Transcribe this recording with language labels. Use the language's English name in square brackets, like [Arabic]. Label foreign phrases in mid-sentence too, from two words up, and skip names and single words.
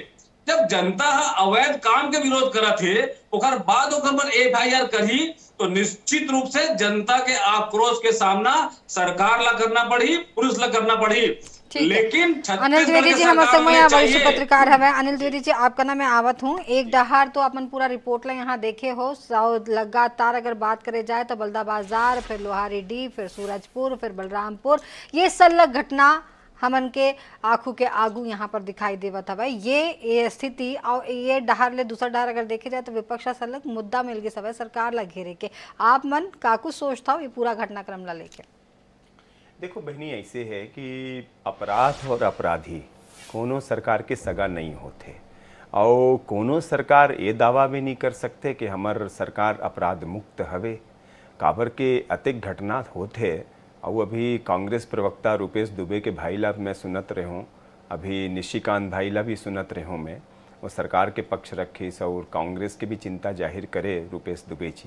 [Chhattisgarhi] जब जनता अवैध काम के विरोध करा थे ओकर बाद ओकर पर FIR करी तो निश्चित रूप से जनता के आक्रोश के सामना सरकार ला करना पड़ी, पुलिस ला करना पड़ी। लेकिन अनिल द्विवेदी जी हमारे समय वरिष्ठ पत्रकार हवे। अनिल द्विवेदी जी आपका नाम मैं आवत हूँ। एक डहार तो अपन पूरा रिपोर्ट ला यहाँ देखे हो, लगातार अगर बात करे जाए तो बलदा बाजार, फिर लोहारी डी, फिर सूरजपुर, फिर बलरामपुर, ये सलग घटना हमन के आंखों के आगू यहाँ पर दिखाई देवत हवे। ये स्थिति और ये डहार ले दूसरा डहार अगर देखे जाए तो विपक्ष सलग मुद्दा मिल गए सब सरकार ला घेरे के। आप मन काकू सोचता हो ये पूरा घटनाक्रम ला लेके? देखो बहनी, ऐसे है कि अपराध और अपराधी कोनो सरकार के सगा नहीं होते और कोनो सरकार ये दावा भी नहीं कर सकते कि हमार सरकार अपराध मुक्त हवे। काबर के अतिक घटना होते और अभी कांग्रेस प्रवक्ता रुपेश दुबे के भाई ला मैं सुनत रहे हूँ, अभी निशिकांत भाई ला भी सुनत रहे हूँ मैं, वो सरकार के पक्ष रखे और कांग्रेस के भी चिंता जाहिर करे रुपेश दुबे जी।